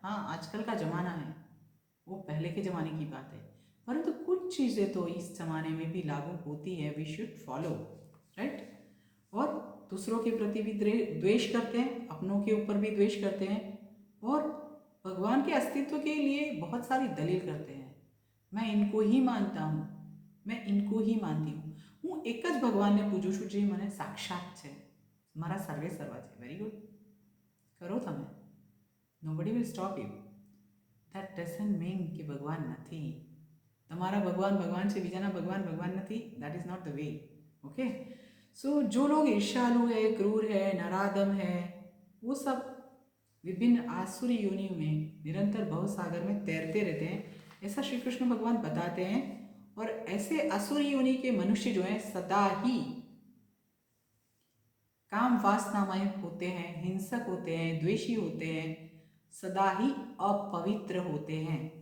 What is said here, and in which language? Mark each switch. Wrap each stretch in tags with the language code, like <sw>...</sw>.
<hi>हाँ, आजकल का जमाना है, वो पहले के ज़माने की बात है, परंतु कुछ चीज़ें तो इस ज़माने में भी लागू होती है,</hi> <en>We should follow, right.</en> <hi>और दूसरों के प्रति भी द्वेष करते हैं, अपनों के ऊपर भी द्वेष करते हैं, और भगवान के अस्तित्व के लिए बहुत सारी दलील करते हैं। मैं इनको ही मानता हूँ, मैं इनको ही मानती हूँ,</hi> <gu>હું એક જ ભગવાનને પૂજું છું જે મને સાક્ષાત છે, મારા સર્વે સર્વા છે.</gu> <en>very good,</en> <gu>કરો તમે,</gu> <en>Nobody will stop you. that doesn't mean</en> <gu>કે ભગવાન નથી. તમારા ભગવાન ભગવાન છે, બીજાના ભગવાન ભગવાન નથી.</gu> <en>that is not the way.</en> <hi>Okay, सो जो लोग ईर्ष्यालु है, क्रूर है, नराधम है, वो सब विभिन्न आसुरी योनियों में निरंतर भवसागर में तैरते रहते हैं, ऐसा श्री कृष्ण भगवान बताते हैं। और ऐसे असुरी योनि के मनुष्य जो हैं सदा ही काम वासनामय होते हैं, हिंसक होते हैं, द्वेषी होते हैं, सदा ही अपवित्र होते हैं।</hi>